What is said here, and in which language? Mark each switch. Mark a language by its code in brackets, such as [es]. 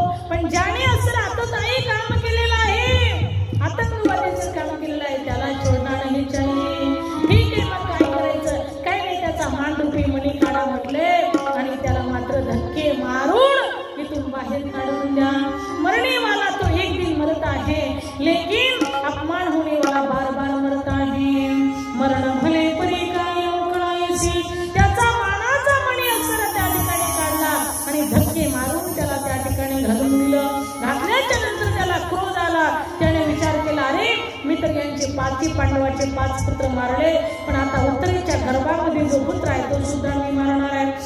[mr] पण ज्याने असं आतताई काम केलेलं आहे, आतंकवादीचं काम केलेलं आहे त्याला सोडणार नाही चाहिए. ठीक आहे. मग काय करायचं, काय नाही, त्याचा मानरूपी मणी काढा म्हटले आणि त्याला मात्र धक्के मारून इथून बाहेर काढून द्या. [hi] मरने वाला तो एक दिन मरता है लेकिन अपमान होने वाला बार बार मरता है. [mr] मरण भले परी काय अवकाळीसी, त्याचा मानाचा मणी असं त्या ठिकाणी काढला आणि धक्के मारून त्याला त्या ठिकाणी घालून दिलं. घातल्याच्या नंतर त्याला क्रोध आला. त्याने विचार केला अरे मी तर यांचे पांडवाचे 5 पुत्र मारले, पण आता उत्तरेच्या गर्भामध्ये जो पुत्र आहे तो सुद्धा मी मारणार आहे.